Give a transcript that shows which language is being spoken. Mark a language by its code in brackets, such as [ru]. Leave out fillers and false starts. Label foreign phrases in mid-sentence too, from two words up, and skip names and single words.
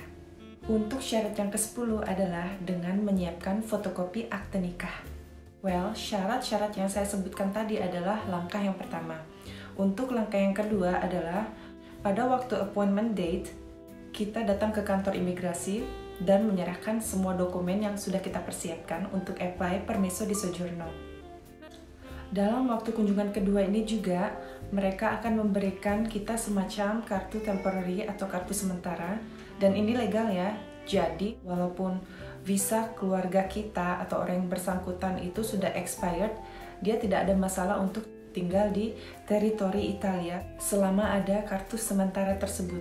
[id] Untuk syarat yang ke-10 adalah dengan menyiapkan fotokopi akte nikah. Well, syarat-syarat yang saya sebutkan tadi adalah langkah yang pertama. Untuk langkah yang kedua adalah pada waktu [en] appointment date, [id] kita datang ke kantor imigrasi dan menyerahkan semua dokumen yang sudah kita persiapkan untuk apply [it] permesso di soggiorno. [id] Dalam waktu kunjungan kedua ini juga, mereka akan memberikan kita semacam kartu temporary atau kartu sementara, dan ini legal ya. Jadi, walaupun visa keluarga kita atau orang yang bersangkutan itu sudah expired, dia tidak ada masalah untuk tinggal di teritori Italia selama ada kartu sementara tersebut.